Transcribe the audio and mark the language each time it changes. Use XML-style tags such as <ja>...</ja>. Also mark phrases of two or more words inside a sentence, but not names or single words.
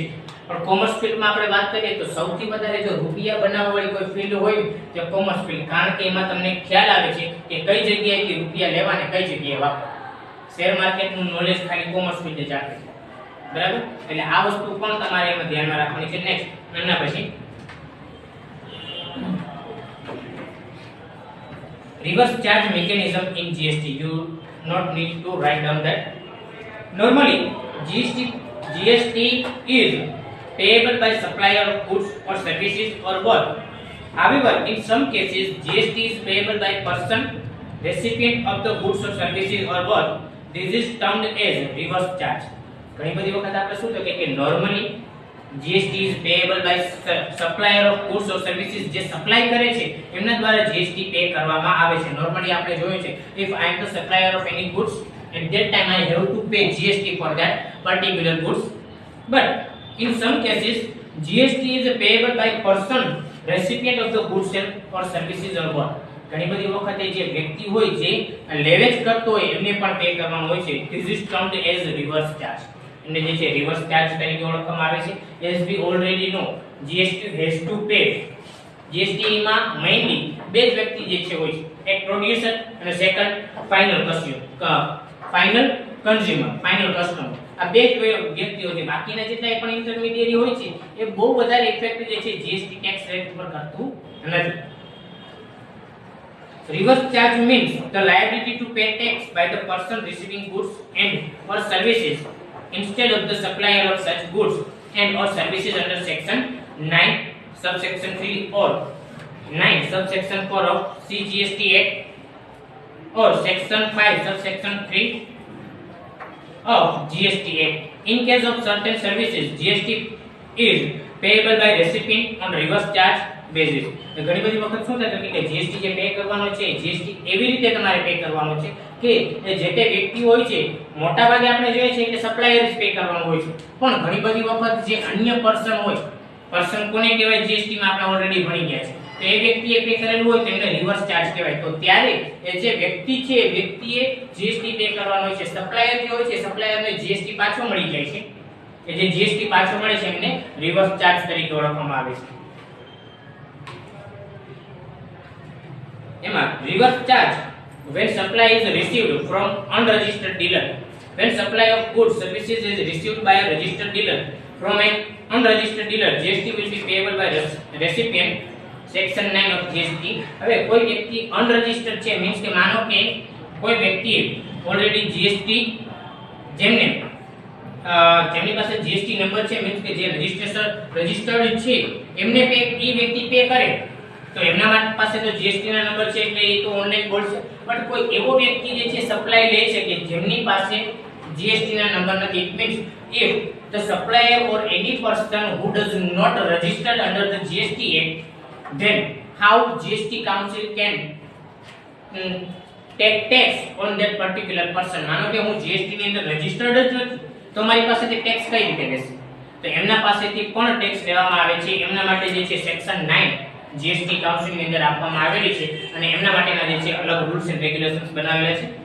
<gu>પણ કોમર્સ ફિલ્ડમાં આપણે વાત કરીએ તો સૌથી વધારે જો રૂપિયા બનાવવા વાળી કોઈ ફિલ્ડ હોય તો</gu> <en>commerce field,</en> <gu>કારણ કે એમાં તમને ખ્યાલ આવે છે કે કઈ જગ્યાએથી રૂપિયા લેવા ને કઈ જગ્યાએ વાપરવા.</gu> <en>share market</en> <gu>નોલેજ ખાલી કોમર્સ ફિલ્ડ જ આપે છે, બરાબર? એટલે આ વસ્તુ પણ તમારે એમાં ધ્યાનમાં રાખવાની છે.</gu> <en>નેક્સ્ટ</en> <gu>એના પછી</gu> <en>reverse charge mechanism in GST. You not need to write down that. Normally GST is payable by supplier of goods or services or both. However, in some cases GST is payable by person recipient of the goods or services or both. This is termed as reverse charge.</en> <gu>ઘણી બધી વખત આપણે શું તો કે</gu> <en>normally GST is payable by supplier of goods or services.</en> <gu>જે સપ્લાય કરે છે એમના દ્વારા GST પે કરવામાં આવે છે.</gu> <en>નોર્મલી</en> <gu>આપણે જોયું છે</gu> <en>if I am the supplier of any goods at that time I have to pay GST for that particular goods. But in some cases GST is payable by person recipient of the goods or services or both.</en> <gu>ઘણી બધી વખતે જે વ્યક્તિ હોય જે લેવેચ કરતો હોય એમને પણ પે કરવાનું હોય છે.</gu> <en>This is termed as reverse charge.</en> <gu>અને જે છે</gu> <en>reverse charge</en> <gu>તરીકે ઓળખવામાં આવે છે.</gu> <en>as we already know GST has to pay.</en> <gu>GST માં મેઇનલી બે જ વ્યક્તિ જે છે હોય છે, એક પ્રોડ્યુસર અને સેકન્ડ</gu> <en>final consumer, final customer.</en> <gu>આ બે જ વ્યક્તિઓ છે. બાકીના જેટલા પણ ઇન્ટરમીડિયેરી હોય છે એ બહુ વધારે ઇફેક્ટ જે છે</gu> <en>GST tax rate</en> <gu>ઉપર કરતું નથી.</gu> <en>Reverse charge means the liability to pay tax by the person receiving goods and or services instead of the supplier of such goods and or services under section 9 subsection 3 or 9 subsection 4 of CGST Act or section 5 subsection 3 of GST Act. In case of certain services GST is payable by recipient on reverse charge basis.</en> <gu>તો ઘણી બધી વખત શું થાય કે GST જે પે કરવાનો છે GST એવી રીતે તમારે પે કરવાનો છે કે જે તે વ્યક્તિ હોય છે, મોટા ભાગે આપણે જોઈએ છે કે સપ્લાયર જ પે કરવાનું હોય છે. પણ ઘણી બધી વખત જે અન્ય પર્સન હોય, પર્સન કોને કહેવાય GST માં આપણે ઓલરેડી ભણી ગયા છે, તો એ વ્યક્તિએ પે કરેલું હોય તો એને</gu> <en>reverse charge</en> <gu>કહેવાય. તો ત્યારે એ જે વ્યક્તિ છે વ્યક્તિએ GST પે કરવાનો હોય છે. સપ્લાયર જે હોય છે સપ્લાયરને GST પાછો મળી જાય છે. એ જે GST પાછો મળે છે એમને</gu> <en>reverse charge</en> <gu>તરીકે ઓળખવામાં આવે છે.</gu> <en>એમાં reverse charge when supply is received from unregistered dealer. when supply of goods services is received by a registered dealer from an unregistered dealer, GST will be payable by recipient. section 9 of GST.</en> <gu>હવે કોઈ વ્યક્તિ અનરજિસ્ટર્ડ છે, મીન્સ કે માનો કે કોઈ વ્યક્તિએ ઓલરેડી જીએસટી જેમની પાસે</gu> <en>GST number</en> <gu>છે, મીન્સ કે જે રજિસ્ટર્ડ છે એમને પે ઈ વ્યક્તિ પે કરે તો એમના પાસે તો જીએસટી ના નંબર છે એટલે એ તો ઓનલાઈન બોલશે.</gu> <en>બટ</en> <gu>કોઈ એવો વ્યક્તિ જે છે સપ્લાય લે છે કે જેમની પાસે જીએસટી ના નંબર નથી,</gu> <en>it means if the supplier or any person who does not registered under the GST Act, then how GST council can take tax on that particular person.</en> <gu>માનો કે હું જીએસટી ની અંદર રજિસ્ટર્ડ જ નથી તો મારી પાસેથી ટેક્સ કઈ રીતે લેશે? તો એમના પાસેથી પણ ટેક્સ લેવામાં આવે છે. એમના માટે જે છે સેક્શન 9 જીએસટી કાઉન્સિલ ની અંદર આપવામાં આવેલી છે અને એમના માટેના જે છે અલગ</gu> <en>rules and regulations</en> <gu>બનાવેલા છે.</gu>